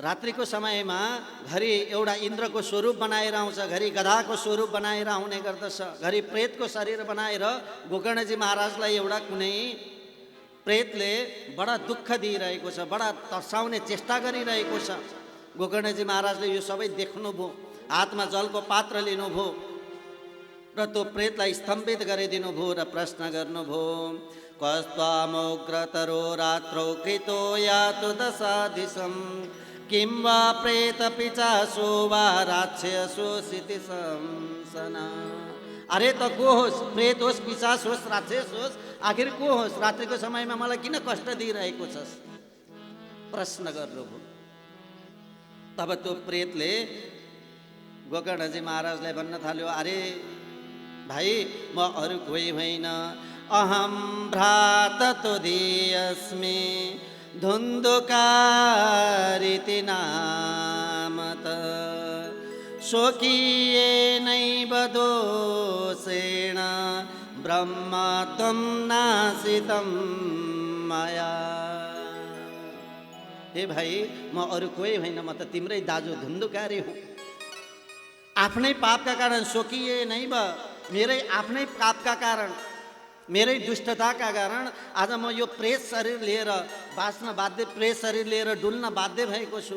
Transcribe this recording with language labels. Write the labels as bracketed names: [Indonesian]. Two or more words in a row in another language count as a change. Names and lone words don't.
[Nepali] रात्रिको समयमा घरि एउटा इन्द्रको स्वरूप बनाएर आउँछ, घरि गधाको स्वरूप बनाएर आउने गर्दछ, घरि प्रेतको शरीर बनाएर गोकर्णजी महाराजलाई एउटा कुनै प्रेतले बडा दुःख दिइरहेको छ, बडा तर्साउने चेष्टा गरिरहेको छ। गोकर्णजी महाराजले यो सबै देख्नुभयो, हातमा जलको पात्र लिनुभयो र त्यो प्रेतलाई स्तम्भित गरिदिनु भयो र प्रश्न गर्नुभयो, [Sanskrit] कस्त्वामुग्रतरो रात्रौ कृतो यातु दशादिशं किं वा प्रेत पिचासो वा राक्षसो सिति संसना। [Nepali] अरे त को होस्, प्रेत होस्, पिचास होस्, राक्षस होस्, आखिर को होस्, रात्रिको समयमा मलाई किन कष्ट दिइरहेको छस्, प्रश्न गर्नुभयो। तब त्यो प्रेतले गोकर्णजी महाराजलाई भन्न थाल्यो, अरे भाइ म अरू कोही होइन, [Sanskrit] अहम भ्रात तुदीयस्मि धुन्धुकारिति नामत स्वकीयेनैव दोषेण ब्रह्म त्वं नाशितं मया। [Nepali] हे भाइ म अरू कोही होइन, म त तिम्रै दाजु धुन्धुकारी हुँ। आफ्नै पापका कारण [Sanskrit] स्वकीय नैव, [Nepali] मेरै आफ्नै पापका कारण, मेरै दुष्टताका कारण आज म यो प्रेत शरीर लिएर बाँच्न बाध्य, प्रेत शरीर लिएर डुल्न बाध्य भएको छु।